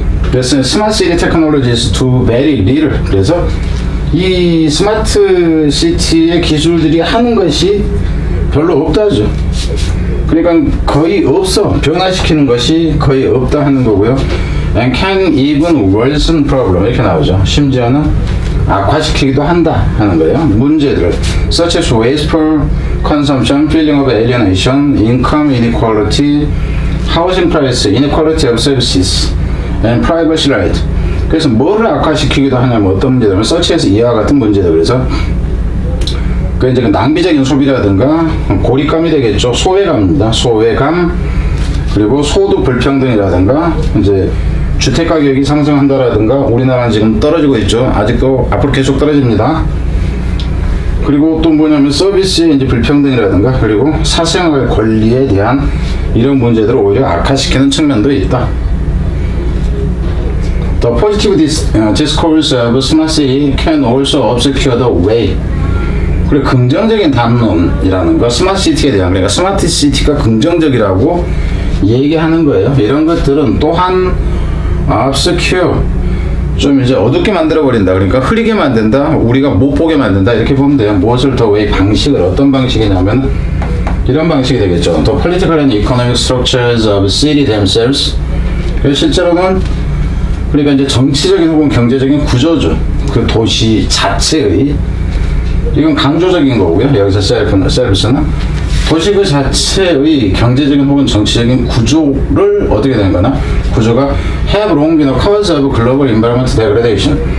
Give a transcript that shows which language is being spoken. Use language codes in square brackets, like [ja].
[ko] 그래서 스마트 시티 테크놀로지스 [en] to very little. [ko] 그래서 이 스마트 시티의 기술들이 하는 것이 별로 없다죠. 그러니까 거의 없어. 변화시키는 것이 거의 없다 하는 거고요. [en] And can even worsen problem [ko] 이렇게 나오죠. 심지어는 악화시키기도 한다 하는 거예요. 문제들 [en] such as wasteful consumption, feeling of alienation, income inequality, housing price, inequality of services, and privacy right. [ko] 그래서 뭐를 악화시키기도 하냐면 어떤 문제들은 [en] such as [ko] 이와 같은 문제들. 그래서 그 이제 낭비적인 소비라든가 고립감이 되겠죠. 소외감입니다. 소외감 그리고 소득 불평등이라든가 이제 주택 가격이 상승한다라든가 우리나라는 지금 떨어지고 있죠. 아직도 앞으로 계속 떨어집니다. 그리고 또 뭐냐면 서비스의 이제 불평등이라든가 그리고 사생활 권리에 대한 이런 문제들을 오히려 악화시키는 측면도 있다. [en] The positive discourse of smart city can also obscure the way. [ko] 그리고 긍정적인 담론이라는 거, 스마트 시티에 대한, 그러니까 스마트 시티가 긍정적이라고 얘기하는 거예요. 이런 것들은 또한 obscure, 좀 이제 어둡게 만들어버린다. 그러니까 흐리게 만든다, 우리가 못 보게 만든다. 이렇게 보면 돼요. 무엇을 더 왜 방식을, 어떤 방식이냐면 이런 방식이 되겠죠. [en] The political and economic structures of city themselves. [ko] 실제로는 그러니까 이제 정치적인 혹은 경제적인 구조죠. 그 도시 자체의 이건 강조적인 거고요. 여기서 셀프스는 도시 그 자체의 경제적인 혹은 정치적인 구조를 어떻게 된 거나 구조가 [en] have long been a cause of global environment degradation.